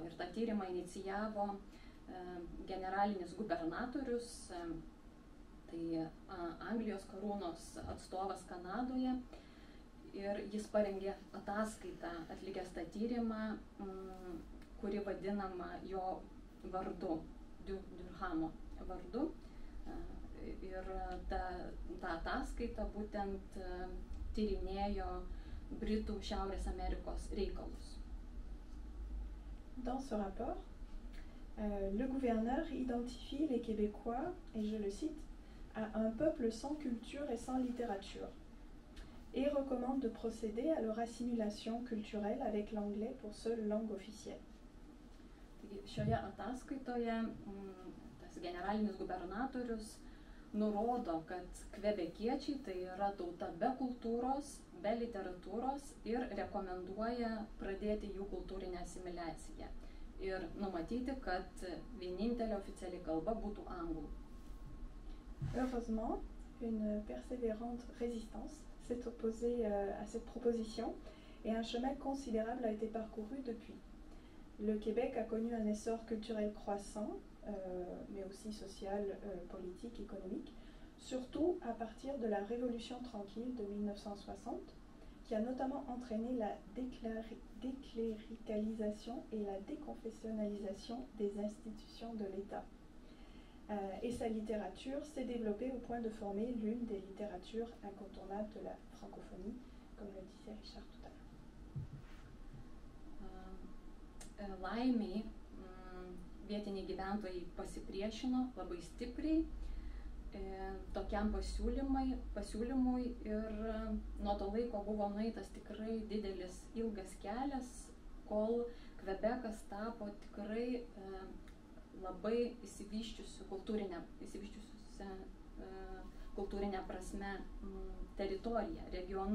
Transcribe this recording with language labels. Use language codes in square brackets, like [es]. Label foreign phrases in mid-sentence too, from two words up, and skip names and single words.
[lt] Ir tą tyrimą inicijavo generalinis gubernatorius, tai Anglijos karūnos atstovas Kanadoje, ir jis parengė ataskaitą atlikęs tą tyrimą, kuri vadinama jo vardu, Durhamo vardu. Ir ta ataskaita būtent tyrinėjo Britų Šiaurės Amerikos reikalus. [fr] Dans ce rapport, le gouverneur identifie les Québécois, et je le cite, à un peuple sans culture et sans littérature, et recommande de procéder à leur assimilation culturelle avec l'anglais pour seule langue officielle. [lt] Šioje ataskaitoje tas generalinis gubernatorius nurodo, kad kvebekiečiai tai yra tauta be kultūros, be literatūros ir rekomenduoja pradėti jų kultūrinę asimiliaciją ir numatyti, kad vienintelė oficiali kalba būtų anglų. [fr] Heureusement, une persévérante résistance s'est opposée à cette proposition et un chemin considérable a été parcouru depuis. Le Québec a connu un essor culturel croissant, mais aussi social, politique, économique, surtout à partir de la Révolution tranquille de 1960, qui a notamment entraîné la décléricalisation et la déconfessionnalisation des institutions de l'État. Et sa littérature s'est développée au point de former l'une des littératures incontournables de la francophonie, comme le disait Richard tout à l'heure. [lt] Laimiai vietiniai gyventojai pasipriešino labai stipriai tokiam pasiūlymui ir nuo to laiko buvo nueitas tikrai didelis ilgas kelias, kol Kvebekas tapo tikrai labai išsivysčiusiu kultūrinę prasme teritoriją, regionu.